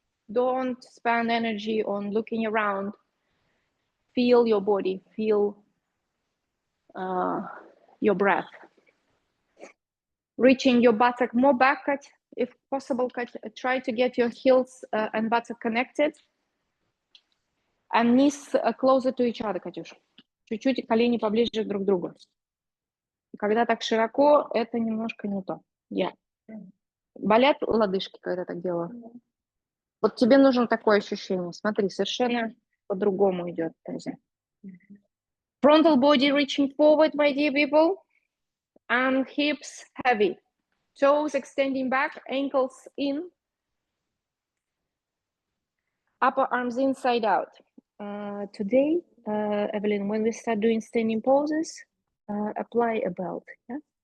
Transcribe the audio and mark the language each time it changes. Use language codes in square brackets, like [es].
[en] Don't spend energy on looking around. Feel your body, feel your breath. Reaching your buttock more back, if possible, try to get your heels and buttock connected. And knees closer to each other, Катюш. [ru] Чуть-чуть колени поближе друг к другу. И когда так широко, это немножко не то. Болят лодыжки, когда так делаю? Вот тебе нужно такое ощущение. Смотри, совершенно по-другому идет. [en] Frontal body reaching forward, my dear people. And hips heavy. Toes extending back, ankles in. Upper arms inside out. Today, Evelyn, when we start doing standing poses, apply a belt. Yeah.